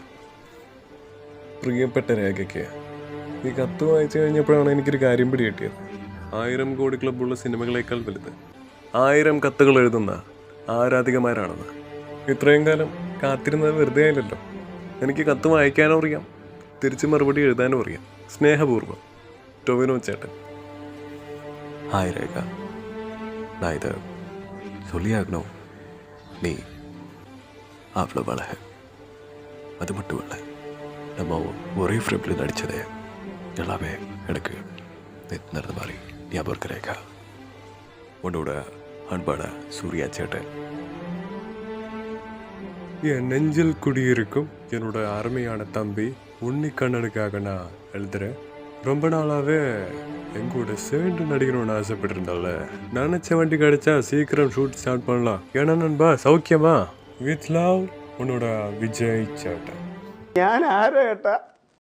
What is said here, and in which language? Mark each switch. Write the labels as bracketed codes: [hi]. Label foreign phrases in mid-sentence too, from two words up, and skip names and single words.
[ml] പ്രിയപ്പെട്ട രേഖയ്ക്ക്, ഈ കത്ത് വായിച്ചു കഴിഞ്ഞപ്പോഴാണ് എനിക്കൊരു കാര്യം പിടി കിട്ടിയത്. 1000 കോടി ക്ലബ്ബുള്ള സിനിമകളേക്കാൾ വലുത് 1000 കത്തുകൾ എഴുതുന്ന ആരാധികമാരാണെന്ന്. ഇത്രയും കാലം കാത്തിരുന്നത് വെറുതെ ആയില്ലല്ലോ. എനിക്ക് കത്ത് വായിക്കാനും അറിയാം, തിരിച്ച് മറുപടി എഴുതാനും അറിയാം. സ്നേഹപൂർവ്വം ടൊവിനോ ചേട്ടൻ. [ta] ஹாய் ரேகா, நான் இதை சொல்லியாகணும். நீ அவ்வளோ அழகு. அது மட்டும் இல்லை, நம்ம ஒரே ஃப்ரெண்டில் நடித்தது எல்லாமே எனக்கு நடந்த மாதிரி ஞாபகம் இருக்கு ரேகா. உன்னோட அன்பான சூர்யா சேட்டன். என் நெஞ்சில் குடியிருக்கும் என்னோட அருமையான தம்பி உன்னிக்கண்ணனுக்காக நான் எழுதுறேன். ரொம்ப நாளாவே எங்கூட சேர்ந்து நடிக்கணும்னு ஆசைப்பட்டிருந்தால, நினைச்ச வண்டி கிடைச்சா சீக்கிரம் ஷூட் ஸ்டார்ட் பண்ணலாம். ஏன்னா நண்பா, சௌக்கியமா? [en] with love, [ta] உன்னோட விஜய் சேட்டன். [ml] ഞാൻ ആരോ ഏട്ടാ